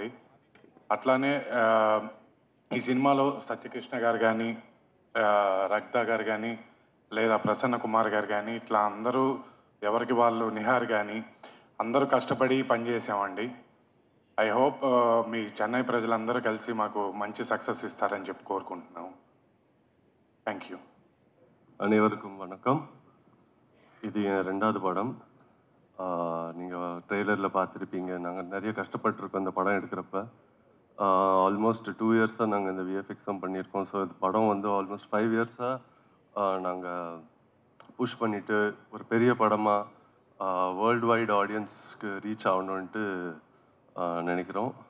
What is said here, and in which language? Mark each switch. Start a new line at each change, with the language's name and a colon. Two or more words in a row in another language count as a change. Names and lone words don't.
Telugu: అట్లానే ఈ సినిమాలో సత్యకృష్ణ గారు కానీ, రక్తా గారు కానీ, లేదా ప్రసన్న కుమార్ గారు కానీ, ఇట్లా అందరూ ఎవరికి వాళ్ళు, నిహార్ కానీ అందరూ కష్టపడి పనిచేసామండి.
English: I hope
Telugu: మీ చెన్నై ప్రజలందరూ కలిసి మాకు మంచి సక్సెస్ ఇస్తారని చెప్పి కోరుకుంటున్నాం.
English: thank you.
Tamil: அனைவருக்கும் வணக்கம். இது என் 2வது படம். நீங்கள் ட்ரெய்லரில் பார்த்துருப்பீங்க. நாங்கள் நிறைய கஷ்டப்பட்டுருக்கோம் இந்த படம் எடுக்கிறப்ப.
English: almost 2 years
Tamil: நாங்கள் இந்த விஎஃப்எக்ஸும் பண்ணியிருக்கோம். ஸோ இந்த படம் வந்து
English: almost 5 years
Tamil: நாங்கள் புஷ் பண்ணிவிட்டு ஒரு பெரிய படமாக
English: world wide audience
Tamil: ரீச் ஆகணுன்ட்டு நினைக்கிறோம்.